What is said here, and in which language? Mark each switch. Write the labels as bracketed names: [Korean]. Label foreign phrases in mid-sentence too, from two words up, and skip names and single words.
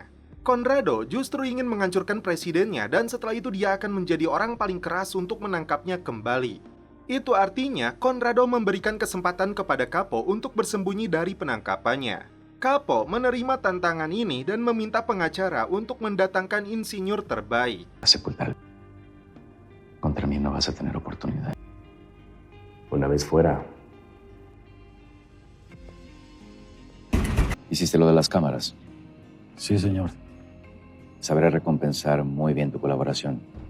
[Indonesian] Conrado justru ingin menghancurkan presidennya dan setelah itu dia akan menjadi orang paling keras untuk menangkapnya kembali. Itu artinya Conrado memberikan kesempatan kepada Capo untuk bersembunyi dari penangkapannya. Capo menerima tantangan ini dan meminta pengacara untuk mendatangkan insinyur terbaik. [Spanish] Contra mí no vas a tener oportunidad. Una vez fuera. ¿Hiciste lo de las cámaras? Sí, señor. Sabré recompensar muy bien tu colaboración.